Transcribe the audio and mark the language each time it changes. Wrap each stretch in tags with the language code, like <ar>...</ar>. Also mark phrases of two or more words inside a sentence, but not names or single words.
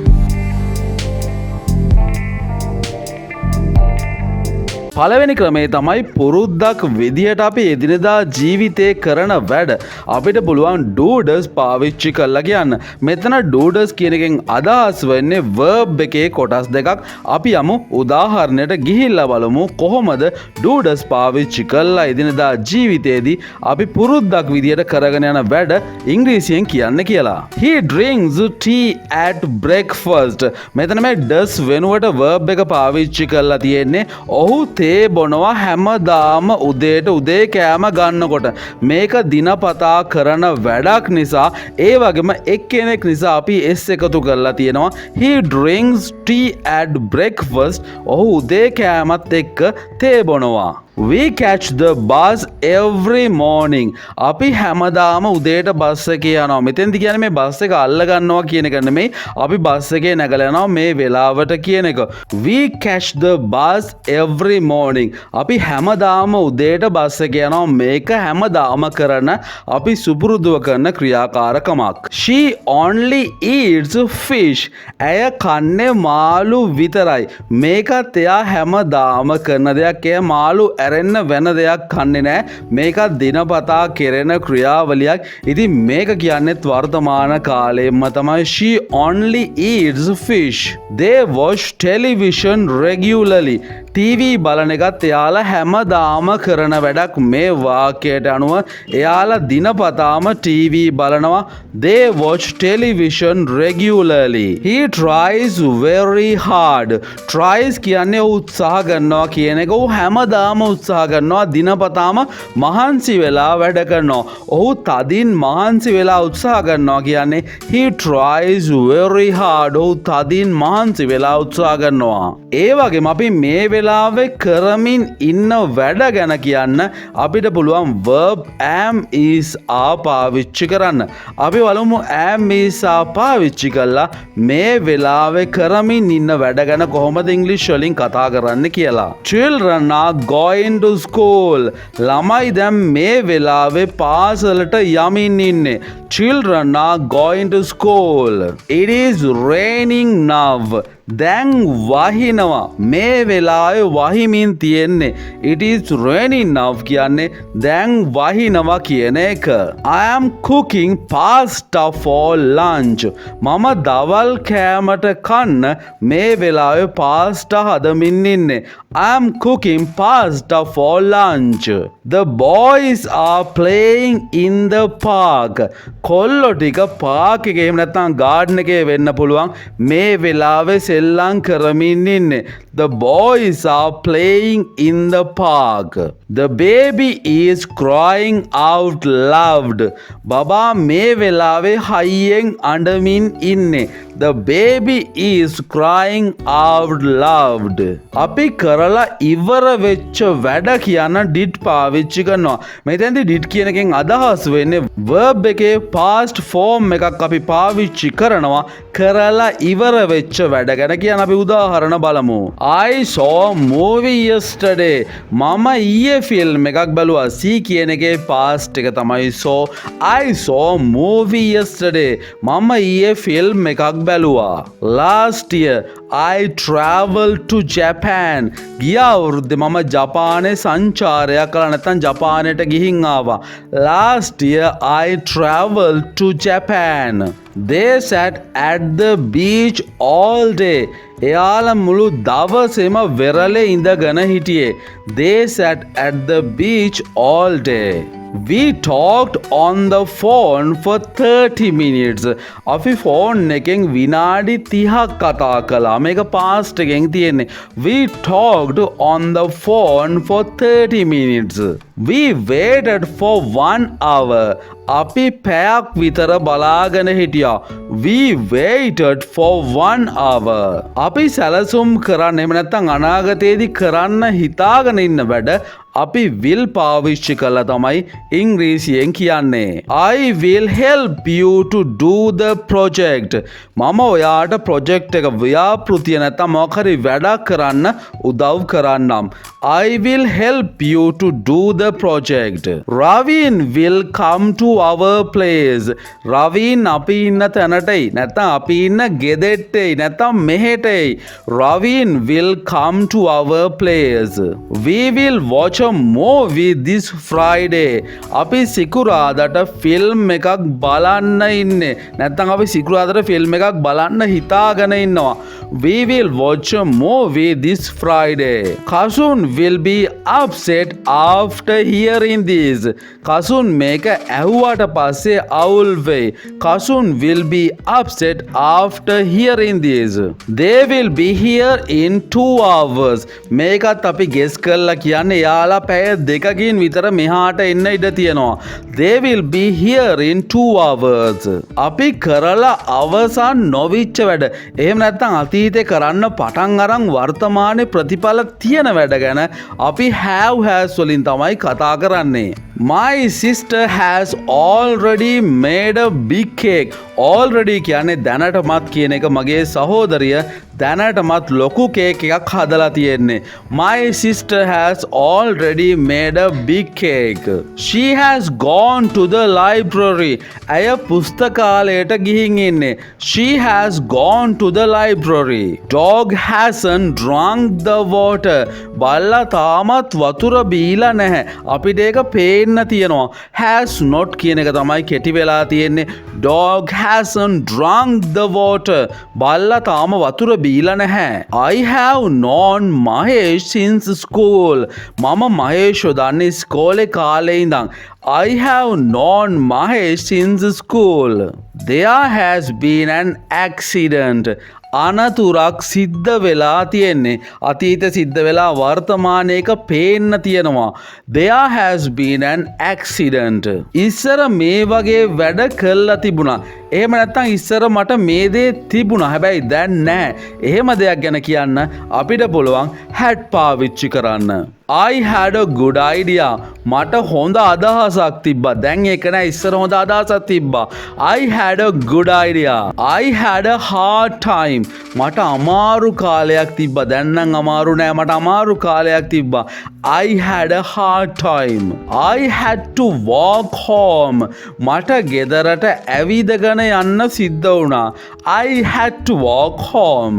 <si>පළවෙනි ක්‍රමේ තමයි පුරුද්දක් විදියට අපි එදිනෙදා ජීවිතේ කරන වැඩ අපිට පුළුවන් doodles පාවිච්චි කරලා කියන්න. මෙතන doodles කියන එකෙන් අදහස් වෙන්නේ verb එකේ කොටස් දෙකක්. අපි යමු උදාහරණයට ගිහිල්ලා බලමු කොහොමද doodles පාවිච්චි කරලා එදිනෙදා ජීවිතේදී අපි පුරුද්දක් විදියට කරගෙන යන වැඩ ඉංග්‍රීසියෙන් කියන්න කියලා.</si> <en>He drinks tea at breakfast.</en> <si>මෙතන මේ does වෙනුවට verb එක පාවිච්චි කරලා තියෙන්නේ. ඔහු තේ බොනවා හැමදාම උදේට උදේ කෑම ගන්නකොට. මේක දිනපතා කරන වැඩක් නිසා ඒ වගේම එක්කෙනෙක් නිසා අපි S එකතු කරලා තියෙනවා.</si> <en>He drinks tea at breakfast.</en> <si>ඔහු උදේ කෑමත් එක්ක තේ බොනවා.</si> <en>We catch the bus every morning.</en> <si>අපි හැමදාම උදේට බස් එකේ යනවා. මෙතෙන්දි කියන්නේ මේ බස් එක අල්ල ගන්නවා කියන එක නෙමෙයි. අපි බස් එකේ නැගලා යනවා මේ වෙලාවට කියන එක.</si> <en>We catch the bus every morning.</en> <si>අපි හැමදාම උදේට බස් එකේ යනවා. මේක හැමදාම කරන අපි සුපුරුදුව කරන ක්‍රියාකාරකමක්.</si> <en>She only eats fish.</en> <si>ඇය කන්නේ මාළු විතරයි. මේකත් එයා හැමදාම කරන දෙයක්. එයා මාළු ඇරෙන්න වෙන දෙයක් කන්නේ නෑ. මේකත් දිනපතා කෙරෙන ක්‍රියාවලියක්. ඉතින් මේක කියන්නේත් වර්තමාන කාලෙම තමයි.</si> <en>She only eats fish. They watch television regularly.</en> <si>TV බලන එකත් එයාලා හැමදාම කරන වැඩක්. මේ වාක්‍යයට අනුව එයාලා දිනපතාම TV බලනවා.</si> <en>They watch television regularly. He tries very hard. Tries</en> <si>කියන්නේ උත්සාහ කරනවා කියන එක. ඔහු හැමදාම උත්සාහ කරනවා. දිනපතාම මහන්සි වෙලා වැඩ කරනවා. ඔහු තදින් මහන්සි වෙලා උත්සාහ කරනවා කියන්නේ</si> <en>he tries very hard.</en> <si>ඔහු තදින් මහන්සි වෙලා උත්සාහ කරනවා. ඒ වගේම අපි මේ වෙලාවේ කරමින් ඉන්න වැඩ ගැන කියන්න අපිට පුළුවන් verb</si> <en>am is are</en> <si>පාවිච්චි කරන්න. අපි බලමු</si> <en>am is are</en> <si>පාවිච්චි කළා මේ වෙලාවේ කරමින් ඉන්න වැඩ ගැන කොහොමද ඉංග්‍රීසි වලින් කතා කරන්න කියලා.</si> <en>Children are going to school.</en> <si>ළමයි දැන් මේ වෙලාවේ පාසලට යමින් ඉන්නේ.</si> <en>Children are going to school. It is raining now.</en> <si>දැන් වහිනවා. මේ වෙලාවේ වහිමින් තියෙන්නේ.</si> <en>It is raining now</en> <si>කියන්නේ දැන් වහිනවා කියන එක.</si> <en>I am cooking pasta for lunch.</en> <si>මම දවල් කෑමට කන්න මේ වෙලාවේ පාස්ටා හදමින් ඉන්නේ.</si> <en>I am cooking pasta for lunch. The boys are playing in the park.</en> <si>කොල්ලෝ ටික පාක් එකේ එහෙම නැත්නම් ගාඩන් එකේ වෙන්න පුළුවන්. මේ වෙලාවේ සෙල්ලම් කරමින් ඉන්නේ.</si> <en>The boys are playing in the park. The baby is crying out loud.</en> <si>බබා මේ වෙලාවේ හයියෙන් අඬමින් ඉන්නේ.</si> <en>The baby is crying out loud.</en> <si>අපි කරලා ඉවර වෙච්ච වැඩ කියන did පාවිච්චි කරනවා. මෙතෙන්දී did කියන එකෙන් අදහස් වෙන්නේ verb එකේ</si> <en>past form</en> <si>එකක් අපි පාවිච්චි කරනවා කරලා ඉවර වෙච්ච වැඩ ගැන කියන අපි උදාහරණ බලමු.</si> <en>I saw a movie yesterday.</en> <si>මම ඊයේ ෆිල්ම් එකක් බැලුවා.</si> <en>see</en> <si>කියන එකේ</si> <en>past</en> <si>එක තමයි</si> <en>saw. I saw a movie yesterday.</en> <si>මම ඊයේ ෆිල්ම් එකක් බැලුවා.</si> <en>Last year I traveled to Japan.</en> <si>ගිය අවුරුද්දේ මම ජපානයේ සංචාරයක් කළා නැත්නම් ජපානයට ගිහින් ආවා.</si> <en>Last year I traveled to Japan. They sat at the beach all day.</en> <si>එයාලා මුළු දවසේම වෙරළේ ඉඳගෙන හිටියේ.</si> <en>They sat at the beach all day. We talked on the phone for 30 minutes.</en> <si>අපි ෆෝන් එකෙන් විනාඩි 30ක් කතා කළා. මේක past එකෙන් තියෙන්නේ.</si> <en>We talked on the phone for 30 minutes. We waited for 1 hour.</en> <si>අපි පැයක් විතර බලාගෙන හිටියා.</si> <en>We waited for 1 hour.</en> <si>අපි සැලසුම් කරන්න එහෙම නැත්නම් අනාගතයේදී කරන්න හිතාගෙන ඉන්න වැඩ අපි will පාවිච්චි කළා තමයි ඉංග්‍රීසියෙන් කියන්නේ.</si> <en>I will help you to do the project.</en> <si>මම ඔයාට ප්‍රොජෙක්ට් එක ව්‍යාපෘතිය නැත්නම් මොකක් හරි වැඩක් කරන්න උදව් කරන්නම්.</si> <en>I will help you to do the project. Ravin will come to our place.</en> <si>Ravin අපි ඉන්න තැනටයි නැත්නම් අපි ඉන්න ගෙදෙට්ටයි නැත්නම් මෙහෙටයි.</si> <en>Ravin will come to our place. We will watch a movie this Friday.</en> <si>අපි සිකුරාදට ෆිල්ම් එකක් බලන්න ඉන්නේ. නැත්නම් අපි සිකුරාදට ෆිල්ම් එකක් බලන්න හිතාගෙන ඉන්නවා.</si> <en>We will watch a movie this Friday. Kasun will be upset after hearing this.</en> <si>Kasun මේක ඇහුවට පස්සේ අවුල් වෙයි.</si> <en>Kasun will be upset after hearing this. They will be here in 2 hours.</en> <si>මේකත් අපි ගෙස් කරලා කියන්නේ යාලා පැය දෙකකින් විතර මෙහාට එන්න ඉඩ තියෙනවා.</si> <en>They will be here in 2 hours.</en> <si>අපි කරලා අවසන් නොවිච්ච වැඩ. එහෙම නැත්නම් අතීතේ කරන්න පටන් අරන් වර්තමානයේ ප්‍රතිඵල තියෙන වැඩ ගැන අපි</si> <en>have has</en> <si>වලින් තමයි කතා කරන්නේ.</si> <en>My sister has already made a big cake.</en> <si>Already කියන්නේ දැනටමත් කියන එක මගේ සහෝදරිය දැනටමත් ලොකු කේක් එකක් හදලා තියෙන්නේ.</si> <en>My sister has already made a big cake. She has gone to the library.</en> <si>ඇය පුස්තකාලයට ගිහින් ඉන්නේ.</si> <en>She has gone to the library. Dog hasn't drunk the water.</en> <si>බල්ලා තාමත් වතුර බීලා නැහැ. අපිට ඒක පේන්න තියෙනවා.</si> <en>Has not</en> <si>කියන එක තමයි කෙටි වෙලා තියෙන්නේ.</si> <en>Dog hasn't drunk the water.</en> <si>බල්ලා තාම වතුර බීලා නැහැ.</si> <en>I have known Mahesh since school.</en> <si>මම මහේෂ් දන්නේ ඉස්කෝලේ කාලේ ඉඳන්.</si> <en>I have known Mahesh since school. There has been an accident.</en> <si>අනතුරක් සිද්ධ වෙලා තියෙන්නේ. අතීත සිද්ධ වෙලා වර්තමානයේක පේන්න තියෙනවා.</si> <en>There has been an accident.</en> <si>ඉස්සර මේ වගේ වැඩ කළා තිබුණා. එහෙම නැත්නම් ඉස්සර මට මේ දේ තිබුණා. හැබැයි දැන් නැහැ. එහෙම දෙයක් ගැන කියන්න අපිට පුළුවන් had පාවිච්චි කරන්න.</si> <en>I had a good idea.</en> <si>මට හොඳ අදහසක් තිබ්බා. දැන් ඒක නෑ ඉස්සර හොඳ අදහසක් තිබ්බා.</si> <en>I had a good idea. I had a hard time.</en> <si>මට අමාරු කාලයක් තිබ්බා. දැන් නම් අමාරු නෑ. මට අමාරු කාලයක් තිබ්බා.</si> <en>I had a hard time. I had to walk home.</en> <si>මට ගෙදරට ඇවිදගෙන යන්න සිද්ධ වුණා.</si> <en>I had to walk home.</en>